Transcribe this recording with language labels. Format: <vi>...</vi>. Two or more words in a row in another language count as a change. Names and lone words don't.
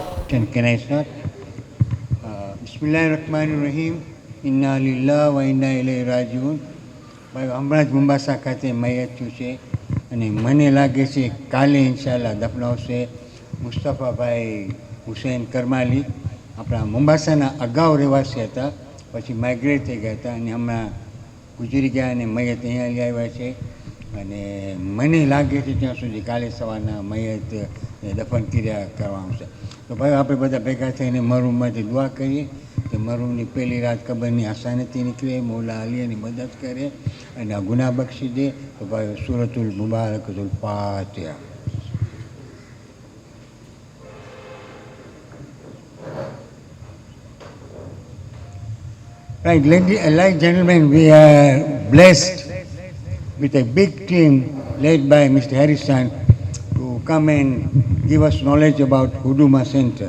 <en>and can I start?</en> <ar>بسم الله الرحمن الرحيم إنا لله وإنا إليه راجعون.</ar> <gu>ભાઈ હમણાં જ મુંબાસા ખાતે મયત થયું છે અને મને લાગે છે કાલે ઇન્શાલ્લાહ દફનાવશે મુસ્તફાભાઈ હુસૈન કરમાલી. આપણા મુંબાસાના અગાઉ રહેવાસી હતા, પછી માઇગ્રેટ થઈ ગયા હતા અને હમણાં ગુજરી ગયા અને મયત અહીંયા લઈ આવ્યા છે. અને મને લાગે છે ત્યાં સુધી કાલે સવારના મયત દફન ક્રિયા કરવામાં આવશે. તો ભાઈ આપણે બધા ભેગા થઈને મરહૂમમાંથી દુઆ કરીએ કે મરહૂમની પહેલી રાત કબરની આસાનીથી નીકળે, મૌલા અલીની મદદ કરે અને આ ગુનાહ બક્ષી દે. તો ભાઈ</gu> <ar>سورة المباركة الفاتحة.</ar> <en>Right, ladies and gentlemen, we are blessed with a big team led by Mr. Harrison to come and give us knowledge about Huduma Centre.</en>